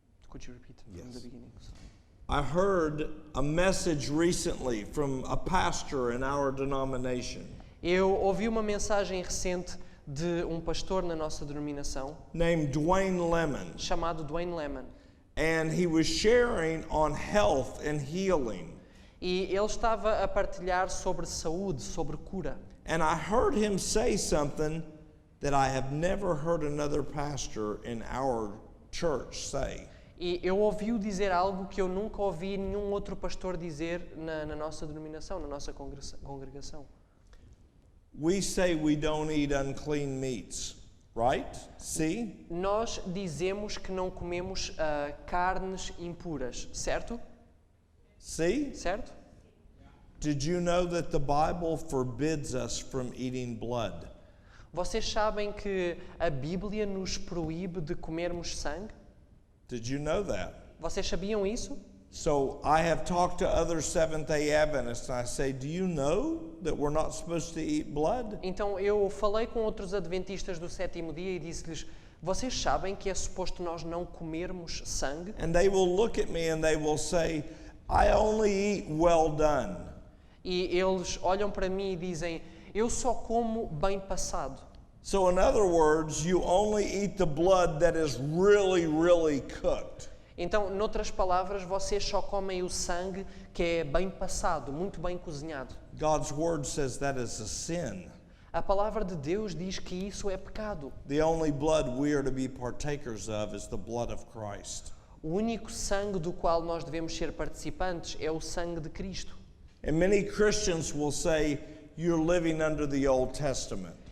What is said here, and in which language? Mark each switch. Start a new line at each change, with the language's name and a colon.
English: Could you repeat from the beginning? Sorry. I heard a message recently from a pastor in our denomination
Portuguese: Eu ouvi uma mensagem recente de um pastor na nossa denominação
English: named Dwayne Lemon,
Portuguese: chamado Dwayne Lemon.
English: and he was sharing on health and healing.
Portuguese: E ele estava a partilhar sobre saúde, sobre cura.
English: And I heard him say something that I have never heard another pastor in our church say.
Portuguese: E eu ouvi-o dizer algo que eu nunca ouvi nenhum outro pastor dizer na nossa denominação, na nossa congregação.
English: We say we don't eat unclean meats, right? See?
Portuguese: Nós dizemos que não comemos carnes impuras, certo?
English: See?
Portuguese: Certo?
English: Did you know that the Bible forbids us from eating blood?
Portuguese: Vocês sabem que a Bíblia nos proíbe de comermos sangue?
English: Did you know that?
Portuguese: Vocês sabiam isso?
English: So I have talked to other Seventh-day Adventists and I say, do you know that we're not supposed to eat blood?
Portuguese: Então eu falei com outros adventistas do sétimo dia e disse-lhes: vocês sabem que é suposto nós não comermos sangue?
English: And they will look at me and they will say, I only eat well done.
Portuguese: E eles olham para mim e dizem: eu só como bem passado.
English: So in other words, you only eat the blood that is really, really cooked.
Portuguese: Então, noutras palavras, vocês só comem o sangue que é bem passado, muito bem cozinhado.
English: God's word says that is a sin.
Portuguese: A palavra de Deus diz que isso é pecado.
English: The only blood we are to be partakers of is the blood of Christ.
Portuguese: O único sangue do qual nós devemos ser participantes é o sangue de Cristo.
English: And many Christians will say, you're living under the Old Testament.